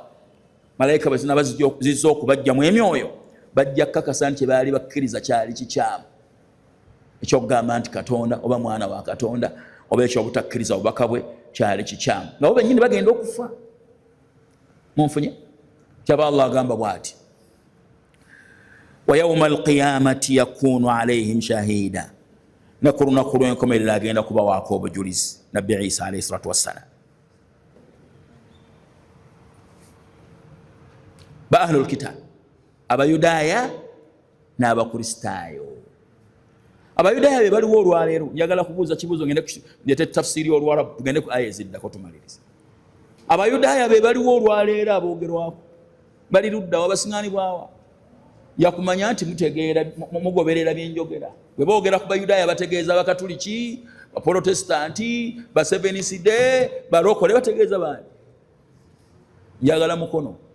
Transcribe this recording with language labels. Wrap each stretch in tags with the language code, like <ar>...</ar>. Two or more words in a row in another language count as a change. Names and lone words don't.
<lg>Malayika bwe zinaba zizza okubajjamu emyoyo, bajja kukakasa nti baali bakkiriza kyali kikyamu ekyokugamba nti Katonda oba mwana wa Katonda oba ekyobutakkiriza obubaka bwe kyali kikyamu, nga bo bennyini bagenda okufa. Munfunye kyaba Allah agamba bw'ati,</lg> <ar>ويوم القيامة يكون عليهم شهيدا,</ar> <lg>ne ku lunaku lw'enkomerero agenda kubawaako obujulizi Nabi Isa</lg> <ar>عليه الصلاة والسلام.</ar> <lg>Ba</lg> <ar>أهل الكتاب,</ar> <lg>Abayudaaya n'Abakristaayo. Abayudaaya be baliwo olwaleero, njagala kubuuza kibuuzo ngende tafsiri olwarabu tugende ku aya eziddako tumalirize. Abayudaaya be baliwo olwaleero aboogerwako, bali ludda wabasiŋŋaani bwawa yakumanya nti mutegeera mugoberera byenjogera bwe boogera ku bayudaaya bategeeza bakatuliki baprotestanti ba7th day balokole bategeeza baani njagala mukono</lg>